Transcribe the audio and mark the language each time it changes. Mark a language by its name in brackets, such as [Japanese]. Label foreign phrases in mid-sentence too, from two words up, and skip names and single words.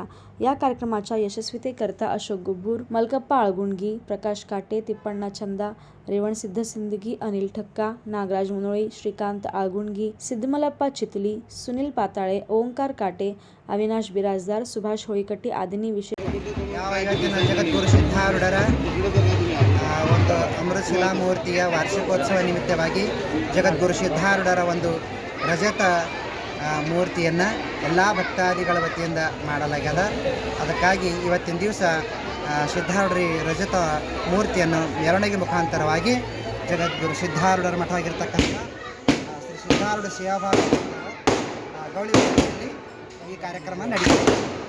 [Marathi] या कार्यक्रमाच्या यशस्वीतेकरता अशोक गुब्बूर, मलकप्पा आळगुंडगी, प्रकाश काटे, तिप्पण्णा चंदा, रेवणसिद्ध सिंदगी, अनिल ठक्का, नागराज मुनोळे, श्रीकांत आळगुंडगी, सिद्धमलप्पा चितली, सुनील पाताळे, ओंकार काटे, अविनाश बिराजदार, सुभाष होळीकट्टी आदींनी विशेष [Kannada] ಜಗದ್ಗುರು ಸಿದ್ಧಾರೂಢರ ಒಂದು ಅಮೃತಶಿಲಾ ಮೂರ್ತಿಯ ವಾರ್ಷಿಕೋತ್ಸವ ನಿಮಿತ್ತವಾಗಿ ಜಗದ್ಗುರು ಸಿದ್ಧಾರೂಢರ ಒಂದು ರಜತ ಮೂರ್ತಿಯನ್ನು ಎಲ್ಲ ಭಕ್ತಾದಿಗಳ ವತಿಯಿಂದ ಮಾಡಲಾಗ್ಯದ। ಅದಕ್ಕಾಗಿ ಇವತ್ತಿನ ದಿವಸ ಸಿದ್ಧಾರೂಢರ ರಜತ ಮೂರ್ತಿಯನ್ನು ಮೆರವಣಿಗೆ ಮುಖಾಂತರವಾಗಿ ಜಗದ್ಗುರು ಸಿದ್ಧಾರೂಢರ ಮಠವಾಗಿರ್ತಕ್ಕಂಥ ಶ್ರೀ ಸಿದ್ಧಾರೂಢ ಸೇವಾಭಾವಿ ಗೌಳಿ ವಸತಿಯಲ್ಲಿ ಈ ಕಾರ್ಯಕ್ರಮ ನಡೆಯುತ್ತೆ।